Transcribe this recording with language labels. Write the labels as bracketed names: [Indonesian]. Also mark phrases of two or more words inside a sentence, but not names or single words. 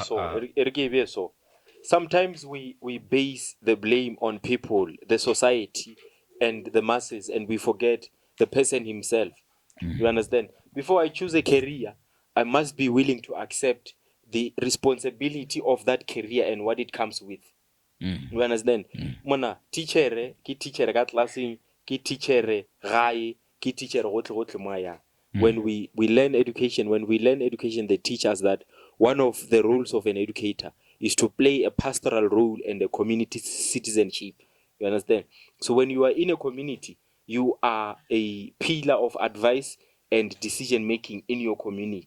[English] So sometimes we base the blame on people, the society, and the masses, and we forget the person himself. You understand? Before I choose a career, I must be willing to accept the responsibility of that career and what it comes with. You understand? [Tswana] Mona teacher ki teacher ka classing ki teacher gae ki teacher gotle moya. [English] When we learn education, they teach us that one of the roles of an educator is to play a pastoral role and a community citizenship. You understand? So when you are in a community, you are a pillar of advice and decision making in your community.